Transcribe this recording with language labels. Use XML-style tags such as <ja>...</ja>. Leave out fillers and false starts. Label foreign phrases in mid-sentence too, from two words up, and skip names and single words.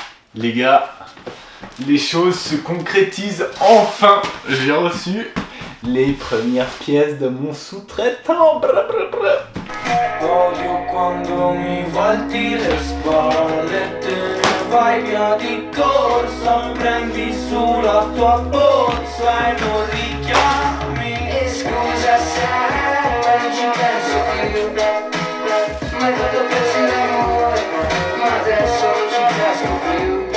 <fr>Les gars, les choses se concrétisent enfin. J'ai reçu les premières pièces de mon sous-traitant.</fr> <it>Odio quando mi volti le spalle, te ne vai via di corsa, prendi sulla tua borsa e non richiami. E scusa se non ci penso più, mai quando pensi all'amore, ma adesso non ci casco più.</it>